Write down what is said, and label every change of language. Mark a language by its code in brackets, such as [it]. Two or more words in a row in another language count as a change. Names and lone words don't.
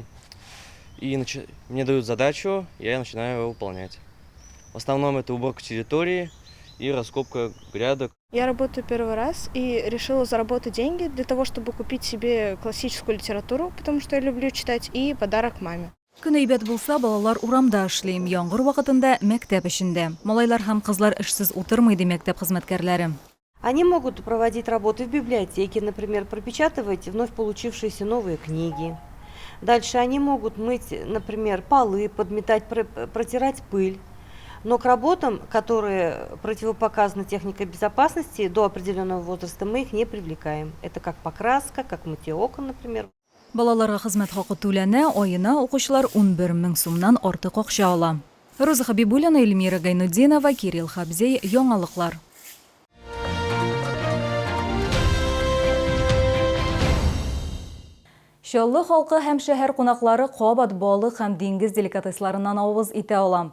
[ru] И мне дают задачу, я начинаю ее выполнять. В основном это уборка территории и раскопка грядок. Я работаю первый раз и решила заработать деньги для того, чтобы купить себе классическую литературу, потому что я люблю читать, и подарок маме. [tt] Күн әйбәт булса, балалар урамда эшлим, яңгыр вакытында мәктәп эчендә. Малайлар һәм кызлар эшсез утырмый ди мәктәп хезмәткәрләре. [ru] Они могут проводить работы в библиотеке, например, пропечатывать вновь получившиеся новые книги. Дальше они могут мыть, например, полы, подметать, протирать пыль. Но к работам, которые противопоказаны техникой безопасности, до определенного возраста мы их не привлекаем. Это как покраска, как мытье окон, например. [tt] Балаларга хезмәт хакы түләнә, аена укучылар 11 мең сумнан артык акча ала. Роза Хабибуллина, Эльмира Гайнуддинова, Кирилл Хабзей, яңалыклар. Шоллы халкы һәм шәһәр кунаклары кабат балык һәм диңгез деликатесларыннан авыз итә ала.